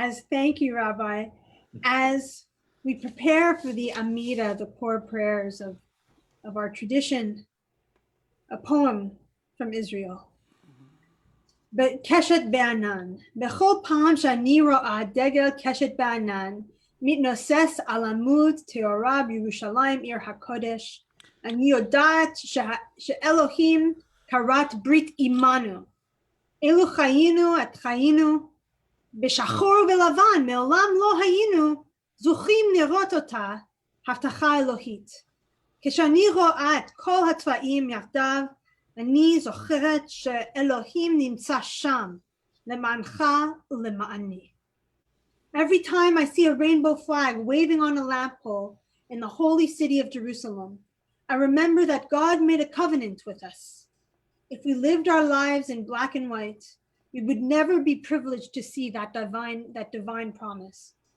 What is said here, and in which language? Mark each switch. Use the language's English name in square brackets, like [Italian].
[English] Thank you, Rabbi, as we prepare for the Amida, the core prayers of our tradition, a poem from Israel. [Hebrew] קשת בענן. בכל פעם שאני רואה דגל קשת בענן, מתנוסס על עמוד תאורה בירושלים עיר הקודש, אני יודעת שאלוהים כרת ברית עמנו. אילו חיינו בשחור ולבן, מעולם לא היינו זוכים לראות אותה הבטחה אלוהית. כשאני רואה את כל הצבעים יחדיו, אני זוכרת שאלוהים נמצא שם, למענך ולמעני. [English] Every time I see a rainbow flag waving on a lamp pole in the holy city of Jerusalem, I remember that God made a covenant with us. If we lived our lives in black and white, we would never be privileged to see that divine promise.